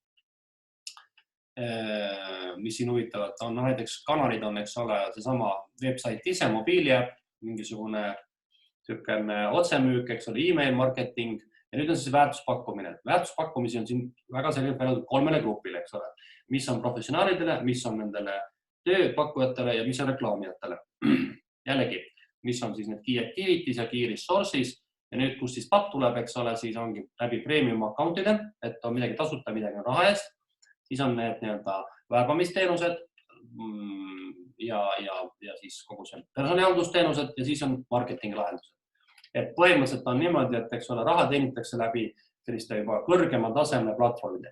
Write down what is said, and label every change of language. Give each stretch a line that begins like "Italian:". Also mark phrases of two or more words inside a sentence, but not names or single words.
Estonian: Mis siin huvitavad on, näiteks kanalid on, eks ole, seesama website ise, mobiiliäpp, mingisugune otsemüük, eks ole,
English: email marketing
Estonian: ja nüüd on siis väärtuspakkumine. Väärtuspakkumisi on siin väga selgelt peale 3 grupile, eks ole, mis on professionaalidele, mis on nendele tööpakkujatele ja mis on reklaamijatele. Jällegi, mis on siis need
English: key activities
Estonian: ja
English: key resources
Estonian: ja nüüd, kus siis papp tuleb, eks ole, siis ongi läbi
English: premium accountide,
Estonian: et on midagi tasuta, midagi on raha eest. Siis on need nii-öelda värbamisteenused ja siis kogu see personaalhaldusteenused ja siis on marketingi lahendused. Et põhimõtteliselt on niimoodi, et eks ole, raha teenitakse läbi selliste juba kõrgema taseme platvormide.